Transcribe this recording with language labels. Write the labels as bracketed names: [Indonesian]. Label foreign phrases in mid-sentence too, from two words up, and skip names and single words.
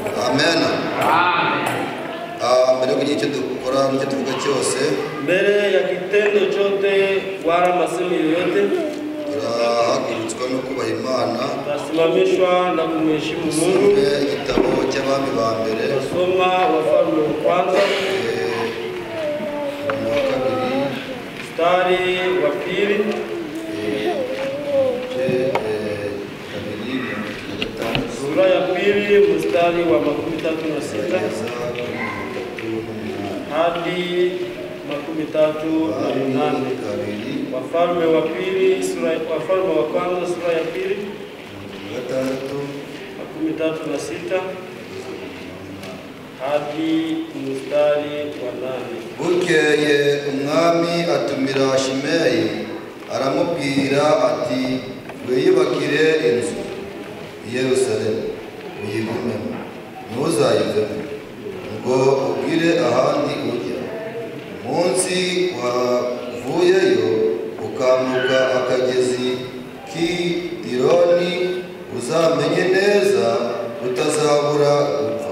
[Kinyarwanda] amen. Mbere yo kugira icyo dukora n'icyo tuvuga cyose, [Swahili] mbere ya kitendo chote wala masemi yoyote, [Kinyarwanda] turahagurutswa no kubaha Imana. [Swahili] tasimamishwa na kumheshimu Mungu. [Kinyarwanda] Igitabo cy'abami ba mbere, [Swahili] Tasoma Wafalme wa kwanza mstari wa pili, sura ya pili mstari wa 36 hadi 38. Wafalme wa pili Wafalme wa kwanza sura ya pili 36 hadi mstari wa 8. [Kinyarwanda] Bukeye umwami atumira Shimeyi aramubwira ati wiyubakire inzu i Yerusalemu uyigumemo, ntuzayivemo ngo ubwire ahandi ujya. Umunsi wavuyeyo ukambuka akagezi k'Idironi, uzamenye neza utazabura gupfa.